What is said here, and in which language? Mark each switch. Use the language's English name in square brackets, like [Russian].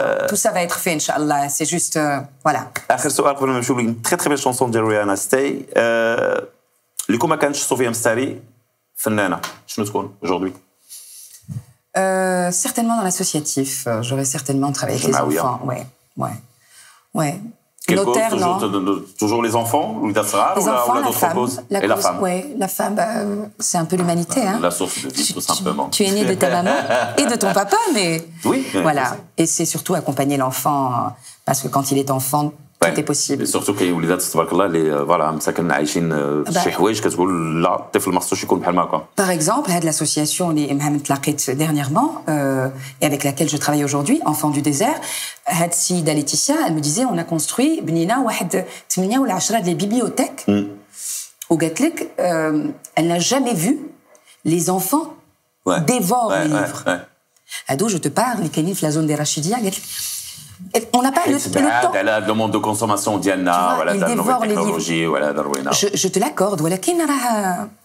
[French] Tout ça va être fait Inch'Allah, c'est juste voilà. [Arabic] اخر سؤال قبل ما نمشيو تري تري بيل شونسون ديال ريانا ستاي اللي كون ما كانتش صوفيا مستاري فنانه شنو تكون [French] aujourd'hui? Certainement dans l'associatif. J'aurais certainement travaillé avec les enfants. Ouais. Notaire, non. Toujours les enfants ou les enfants, la femme. Et la femme. Ouais, la femme, c'est un peu l'humanité. Hein. La source de vie, tout simplement. Tu es né de ta maman et de ton papa, mais oui. Voilà. Et c'est surtout accompagner l'enfant, parce que quand il est enfant, tout est possible. Et surtout [Arabic] كاين وليدات تبارك الله اللي فوالا مساكن عايشين شي حوايج كتقول لا الطفل ما خصوش يكون بحال هكا. [French] Par exemple, هاد l'association [Arabic] اللي مهمة تلاقيت [French] dernièrement et avec laquelle je travaille aujourd'hui, Enfants du désert, هاد السيدة Laetitia, elle me disait on a construit [Arabic] بنينا واحد 8 ولا 10 ديال [French] bibliothèques [Arabic] وقالت لك [French] elle n'a jamais vu les enfants dévorent les livres. هادو je te parle [Arabic] اللي كاينين في [French] la zone des Rachidia [Arabic] قالت لك [French] on n'a pas le temps. Le monde de consommation [Arabic] ديالنا ولا ديال النوفيل تكنولوجي ولا هذا روينا. [French] Je te l'accorde [Arabic] ولكن راه